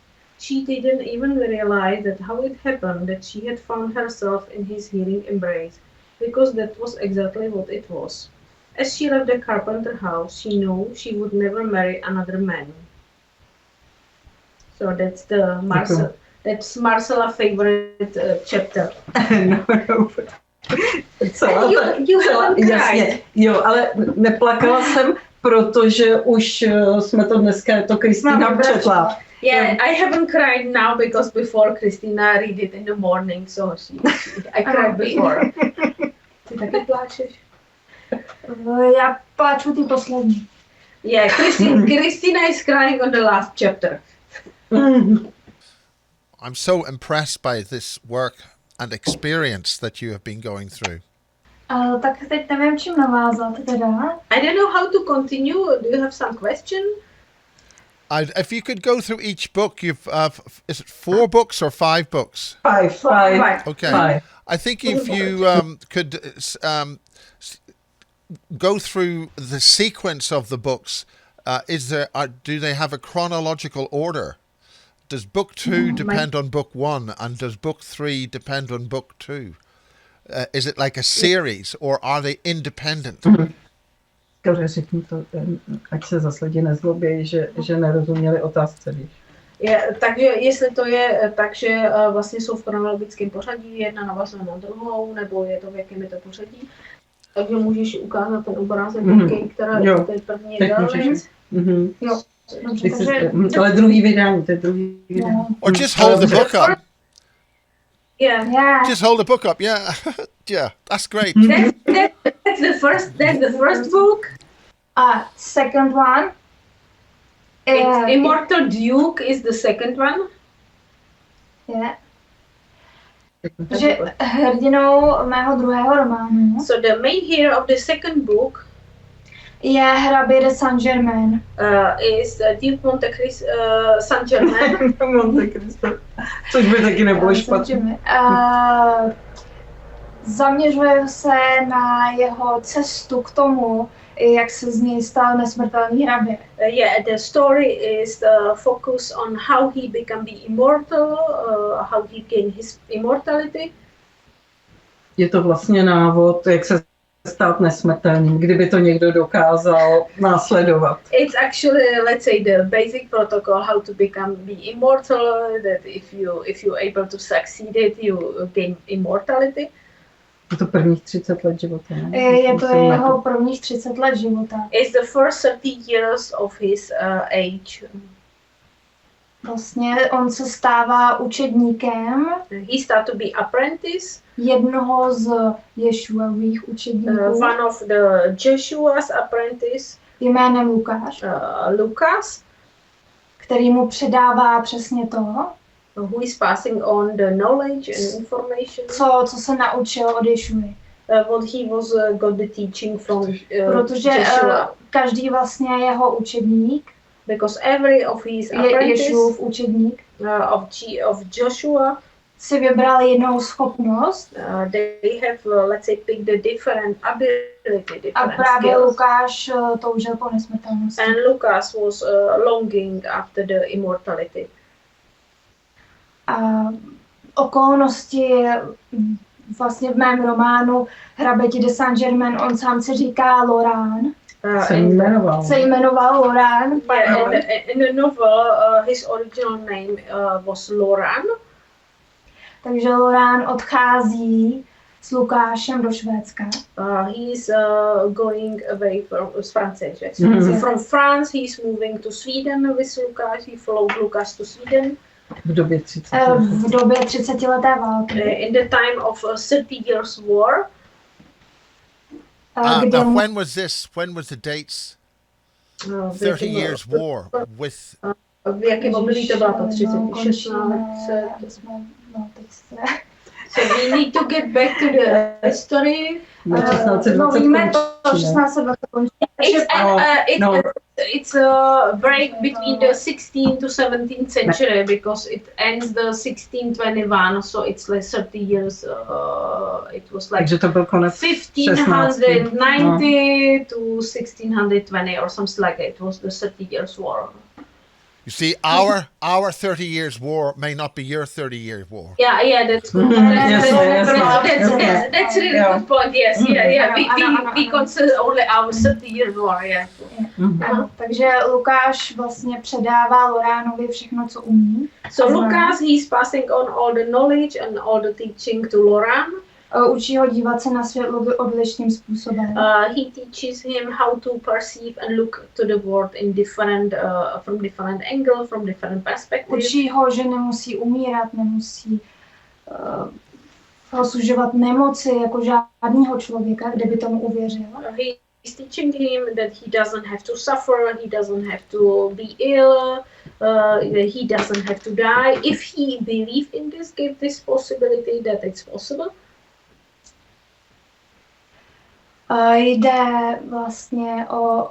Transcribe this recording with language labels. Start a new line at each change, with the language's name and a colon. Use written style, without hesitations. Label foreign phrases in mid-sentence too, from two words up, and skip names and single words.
English: She didn't even realize how it happened that she had found herself in his healing embrace, because that was exactly what it was. As she left the carpenter house, she knew she would never marry another man. So that's that's Marcela's favorite chapter. No. You haven't cried.
Czech: Jasně, jo, ale neplakala jsem, protože už jsme to dneska, to Kristýna četla.
English: Yeah, I haven't cried now because before Kristýna read it in the morning, so I cried before.
Czech: Ty taky pláčeš? Já pláču ty poslední.
English: Yeah, Kristýna is crying on the last chapter. I'm so impressed by this work and experience that you have been going through.
Czech: Tak teď nevím, čím navázat teda.
English: I don't know how to continue. Do you have some question? If you could go through each book, you've is it 4 books or 5 books? Five. Okay. 5. I think if you could go through the sequence of the books, do they have a chronological order? Does book 2 depend on book 1, and does book 3 depend on book 2? Is it like a series, or are they independent?
Czech: Řekni to, ať se zase lidi nezlobějí, že nerozuměli otázce, víš. Takže jestli to je tak, že vlastně jsou v chronologickém pořadí, jedna navazuje na druhou, nebo je to v jakém je to pořadí, takže můžeš ukázat ten obrázek, která je to první další. Jo. Ale druhý vydání, to je druhý vydání.
English: Or just hold the book up. Yeah. Just hold the book up. Yeah. Yeah, that's great. That's the first book. Second one. Immortal Duke is the second one. Yeah.
Czech: Takže hrdinou mého druhého románu.
English: So the main hero of the second book
Czech: je hrabě de Saint-Germain.
English: Is Duke Monte Cristo Saint-Germain. Monte Cristo.
Czech: Což by taky nebylo špatně. Zaměřuje se na jeho cestu k tomu, jak se z něj stal nesmrtelný hrabě.
English: Yeah, the story is the focus on how he became the immortal, how he gained his immortality.
Czech: Je to vlastně návod, jak se stát nesmrtelným, kdyby to někdo dokázal následovat.
English: It's actually, let's say, the basic protocol how to become the immortal, that if you able to succeed it, you gain immortality.
Czech: Je to prvních 30 let života, ne? Je to jeho prvních 30 let života.
English: It's the first 30 years of his age.
Czech: Vlastně on se stává učedníkem.
English: He start to be apprentice.
Czech: Jednoho z Ješuových učedníků.
English: One of the Joshua's apprentice.
Czech: jménem Lukáš,
English: Lucas,
Czech: který mu předává přesně to,
English: who is passing on the knowledge and information.
Czech: co se naučil od Ješuji.
English: What he was got the teaching from
Czech: Protože
English: Joshua.
Czech: každý vlastně jeho učedník,
English: Because every of his apprentice
Czech: Ješuův učedník,
English: of Joshua,
Czech: si vybral jinou schopnost
English: they have, let's say, picked the different ability,
Czech: a
English: different
Czech: právě
English: skills.
Czech: Lukáš toužil po nesmrtelnosti.
English: And Lucas was longing after the immortality.
Czech: A okolnosti vlastně v mém románu Hraběti de Saint-Germain, on sám se říká Laurent. Se jmenoval Laurent.
English: In the novel, his original name was Laurent.
Czech: Takže Laurent odchází s Lukášem do Švédska.
English: He's going away from France. From France, he's moving to Sweden with Lucas. He followed Lucas to Sweden.
Czech: V době 30. V době 30leté války.
English: In the time of 30 years war. Now, when was this? When was the dates? 30 years war with...
Czech: V jakém období to byla to 36 let?
English: So we need to get back to the history.
Czech: Víme to, 1620 končí.
English: It's a break between the 16th to 17th century because it ends the 1621, so it's like 30 years. It was like
Czech: Takže to byl konec
English: 1590 to 1620 or something like that. It was the 30 years war. You see, our 30 years war may not be your 30 years war. Yeah, that's good. That's really good point. Yes, we consider only our 30 years war. Yeah.
Czech: Takže Lukáš vlastně předává Loránovi všechno, co umí.
English: So Lucas, he's passing on all the knowledge and all the teaching to Laurent.
Czech: Učí ho dívat se na svět odlišným způsobem.
English: He teaches him how to perceive and look to the world in different, from different angle, from different perspectives.
Czech: Učí ho, že nemusí umírat, nemusí ho sužovat nemoci jako žádného člověka, kde by tomu uvěřil.
English: He's teaching him that he doesn't have to suffer, he doesn't have to be ill, he doesn't have to die. If he believes in this, give this possibility that it's possible.
Czech: Jde vlastně o...